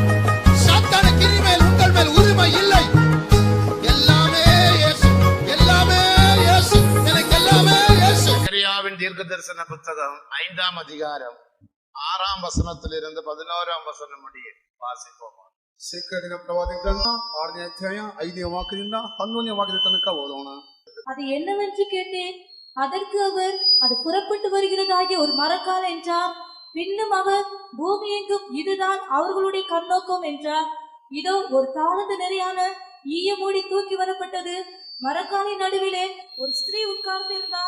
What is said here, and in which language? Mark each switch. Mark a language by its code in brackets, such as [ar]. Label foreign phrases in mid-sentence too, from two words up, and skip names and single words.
[ta] சாத்தான கிரி மேல் உங்கள் மேல் உரிமை இல்லை. எல்லாமே இயேசு, எல்லாமே இயேசு, எனக்கு எல்லாமே இயேசு. சகரியாவின் தீர்க்கதரிசன புத்தகம் 5ஆம் அதிகாரம் 6ஆம் வசனத்திலிருந்து 11ஆம் வசனம் முடிய வாசிப்போம். [kn] ಸೆಕರಿಯ ಪ್ರವಾದಿ ಗ್ರಂಥ 6ನೇ ಅಧ್ಯಾಯ 5ನೇ ವಾಕ್ಯದಿಂದ 11ನೇ ವಾಕ್ಯದ ತನಕ ಓದೋಣ. [ta] அது என்னவென்று கேட்டேன். அதற்கு அவர், அது புறப்பட்டு வருகிறதாகிய ஒரு மரக்கால் என்றார். பின்னும் அவர், பூமி எங்கும் இதுதான் அவர்களுடைய கண்ணோக்கம் என்றார். இதோ ஒரு தாளந்து நிறையான ஈய மூடி தூக்கி வரப்பட்டது. மரக்காலின் நடுவிலே ஒரு ஸ்திரீ உட்கார்ந்து இருந்தாள்.